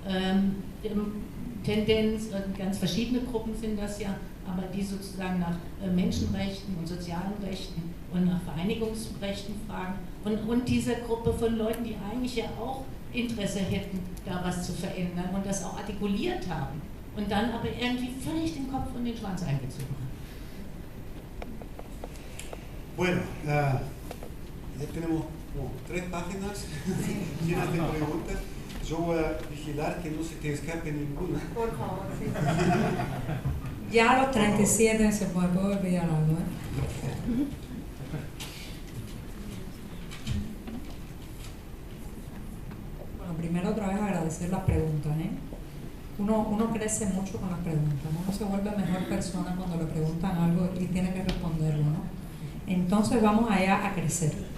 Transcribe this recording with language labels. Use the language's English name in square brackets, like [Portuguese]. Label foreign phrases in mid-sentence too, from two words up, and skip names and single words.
[German] Tendenz, ganz verschiedene Gruppen sind das ja, aber die sozusagen nach Menschenrechten und sozialen Rechten und nach Vereinigungsrechten fragen und diese Gruppe von Leuten, die eigentlich ja auch Interesse hätten, da was zu verändern und das auch artikuliert haben und dann aber irgendwie völlig den Kopf und den Schwanz eingezogen haben. [Spanish] Bueno, ya tenemos como 3 páginas llenas de preguntas. Yo voy a vigilar que no se te escape ninguna. Por favor, sí. Ya a los 37 se puede olvidar algo, Bueno, primero otra vez agradecer las preguntas, Uno crece mucho con las preguntas, uno se vuelve mejor persona cuando le preguntan algo y tiene que responderlo, Entonces vamos allá a crecer.